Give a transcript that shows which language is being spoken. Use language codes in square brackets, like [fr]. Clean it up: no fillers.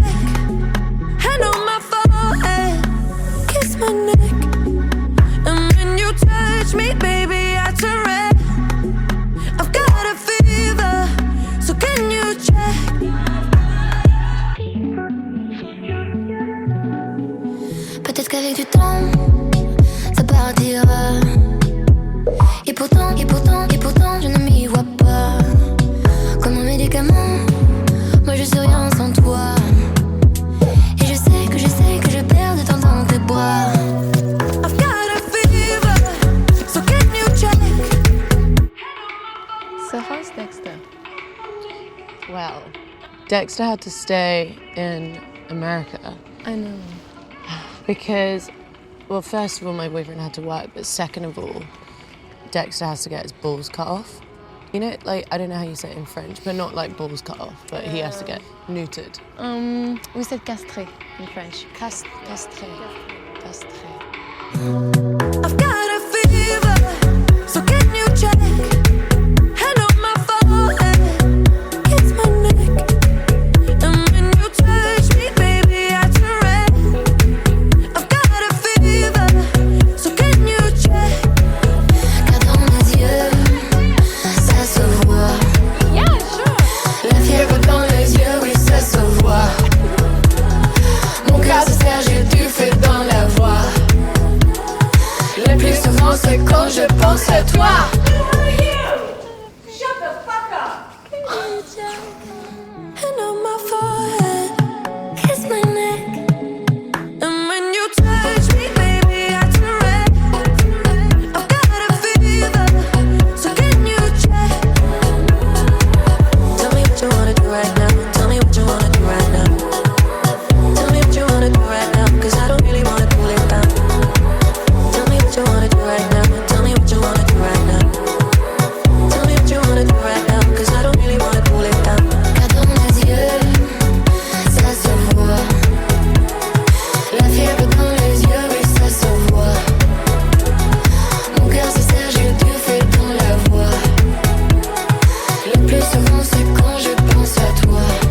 [en] Hand on my forehead, kiss my neck. And when you touch me, baby, I turn red. I've got a fever, so can you check? [fr] Peut-être qu'avec du temps, ça partira. Et pourtant, je ne m'y vois pas. Comme un médicament, moi je suis rien sans toi. Et je sais que je perds de temps dans tes bras. [en] I've got a fever, so can you check? So how's Dexter? Well, Dexter had to stay in America. I know. Because, well, first of all, my boyfriend had to work, but second of all, Dexter has to get his balls cut off. You know, like, I don't know how you say it in French, but not like balls cut off, but he has to get neutered. We said castré in French. Castré. I've got a fever, so can you check? Hand on my forehead, kiss my neck. And when you touch me, baby, I turn red. I've got a fever, so can you check? [fr] Car dans mes yeux, ça se voit. [en] Yeah, sure. [fr] La fièvre dans les yeux, oui, ça se voit. Mon cœur se serre, j'ai du feu dans la voix. Le plus souvent, c'est quand je pense à toi. [en] Shut the fuck up! Hand on my forehead, kiss my neck. And when you touch me, baby, I turn red. I've got a fever, so can you check? Tell me what you wanna do right now. Tell me what you wanna do right now. Tell me what you wanna do right now, 'cause I don't really wanna cool it down. Tell me what you wanna do right now. Tell me what you wanna do right now. Tell me what you wanna do right now, 'cause I don't really wanna cool it down. [fr] Car dans mes yeux, ça se voit. La fièvre dans les yeux, oui, ça se voit. Mon cœur se serre, j'ai du feu dans la voix. Le plus souvent, c'est quand je pense à toi.